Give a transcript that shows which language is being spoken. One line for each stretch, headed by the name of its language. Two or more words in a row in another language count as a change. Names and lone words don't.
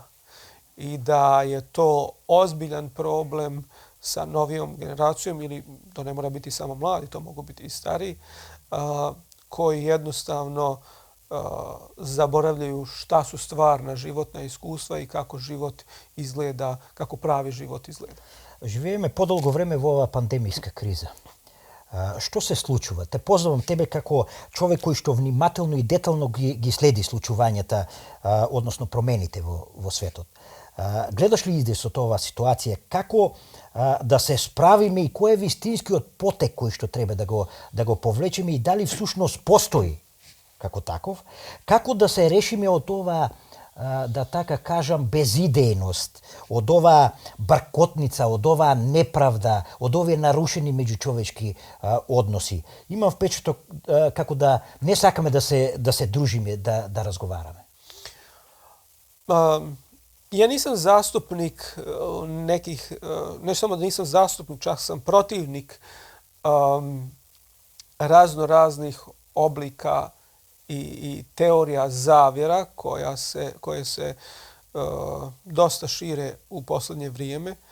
Bosnian: I da je to ozbiljan problem sa novijom generacijom, ili to ne mora biti samo mladi, to mogu biti i stariji, koji jednostavno zaboravljaju šta su stvarna životna iskustva i kako život izgleda, kako pravi život izgleda.
Macedonian: Живееме подолго време во оваа пандемијска криза. Што се случува? Те познавам тебе како човек кој што внимателно и детално ги следи случувањата, односно промените во светот. Гледаш ли издесот оваа ситуација? Како да се справиме и кој е вистинскиот потек кој што треба да го повлечеме и дали всушност постои како таков? Како да се решиме од ова, да така кажам, безидејност, од оваа бркотница, од оваа неправда, од овие нарушени меѓучовечки односи? Имам впечаток како да не сакаме да се дружиме, да разговараме.
Bosnian: Ja nisam zastupnik nekih, ne samo da nisam zastupnik, čak sam protivnik razno raznih oblika i teorija zavjera koje se dosta šire u posljednje vrijeme.